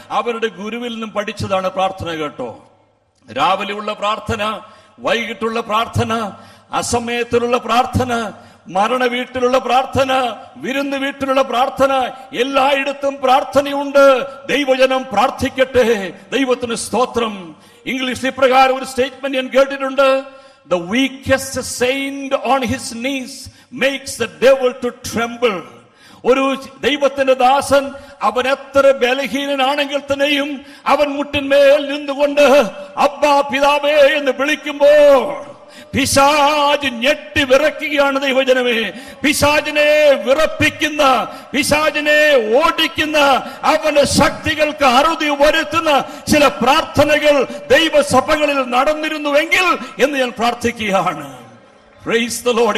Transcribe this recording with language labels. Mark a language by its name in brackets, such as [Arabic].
[Malayalam] അവരുടെ ഗുരുവിൽ നിന്നും പഠിച്ചതാണ് പ്രാർത്ഥന കേട്ടോ. രാവിലെയുള്ള പ്രാർത്ഥന, വൈകിട്ടുള്ള പ്രാർത്ഥന, അസമയത്തിലുള്ള പ്രാർത്ഥന, മരണ വീട്ടിലുള്ള പ്രാർത്ഥന, വിരുന്ന് വീട്ടിലുള്ള പ്രാർത്ഥന, എല്ലായിടത്തും പ്രാർത്ഥനയുണ്ട്. ദൈവജനം പ്രാർത്ഥിക്കട്ടെ. ദൈവത്തിന് സ്തോത്രം. ഇംഗ്ലീഷിൽ ഇപ്രകാരം ഒരു സ്റ്റേറ്റ്മെന്റ് ഞാൻ കേട്ടിട്ടുണ്ട്. [English] The weakest saint on his knees makes the devil to tremble. [Malayalam] ഒരു ദൈവത്തിന്റെ ദാസൻ അവൻ എത്ര ബലഹീനനാണെങ്കിൽ തന്നെയും അവൻ മുട്ടിന്മേൽ നിന്നുകൊണ്ട് അബ്ബാ പിതാവേ എന്ന് വിളിക്കുമ്പോൾ പിശാച് ഞെട്ടി വിറയ്ക്കുകയാണ്. ദൈവജനമേ, പിശാചിനെ വിറപ്പിക്കുന്ന, പിശാചിനെ ഓടിക്കുന്ന, അവന്റെ ശക്തികൾക്ക് അറുതി വരുത്തുന്ന ചില പ്രാർത്ഥനകൾ ദൈവസഭകളിൽ നടന്നിരുന്നുവെങ്കിൽ എന്ന് ഞാൻ പ്രാർത്ഥിക്കുകയാണ്. [English] Praise the lord.